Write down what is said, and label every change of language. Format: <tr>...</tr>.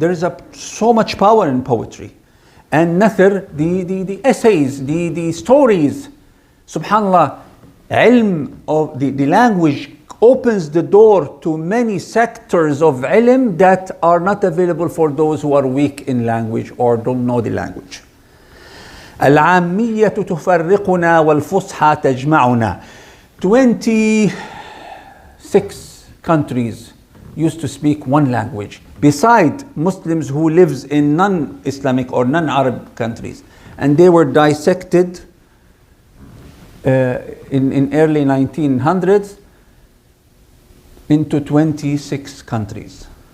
<en>There is so much power in poetry. And Nathar, the essays, the stories. Subhanallah, ilm of the language opens the door to many sectors of ilm that are not available for those who are weak in language or don't know the language.</en> <ar>العامية تفرقنا والفصحى تجمعنا.</ar> <en>26 countries used to speak one language, beside Muslims who lives in non-Islamic or non-Arab countries. And they were dissected in early 1900s into 26 countries.</en>